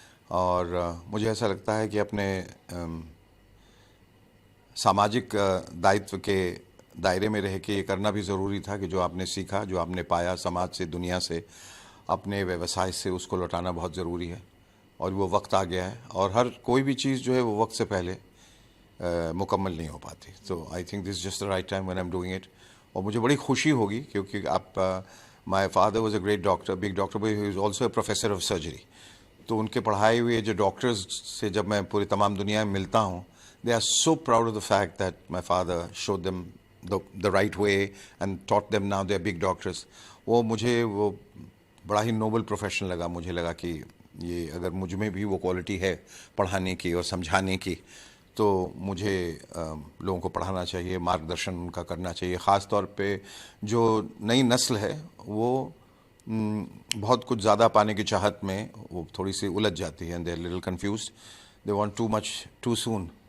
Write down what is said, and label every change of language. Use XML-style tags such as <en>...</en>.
<hi>और मुझे ऐसा लगता है कि अपने सामाजिक दायित्व के दायरे में रह के ये करना भी ज़रूरी था कि जो आपने सीखा, जो आपने पाया समाज से, दुनिया से, अपने व्यवसाय से, उसको लौटाना बहुत ज़रूरी है। और वो वक्त आ गया है और हर कोई भी चीज़ जो है वो वक्त से पहले मुकम्मल नहीं हो पाती।</hi> <en>तो I think this just the right time when I am doing it.</en> <hi>और मुझे बड़ी खुशी होगी क्योंकि आप</hi> <en>My father was a great doctor, big doctor, but he is also a professor of surgery.</en> <hi>तो उनके पढ़ाए हुए जो डॉक्टर्स से जब मैं पूरी तमाम दुनिया में मिलता हूँ,</hi> <en>they are so proud of the fact that my father showed them the right way and taught them, now they are big doctors.</en> <hi>वो मुझे वो बड़ा ही नोबल प्रोफेशन लगा। मुझे लगा कि ये अगर मुझ में भी वो क्वालिटी है पढ़ाने की और समझाने की, तो मुझे लोगों को पढ़ाना चाहिए, मार्गदर्शन उनका करना चाहिए। ख़ास तौर पे जो नई नस्ल है वो बहुत कुछ ज़्यादा पाने की चाहत में वो थोड़ी सी उलझ जाती है,</hi> <en>They are little confused, they want too much too soon.</en>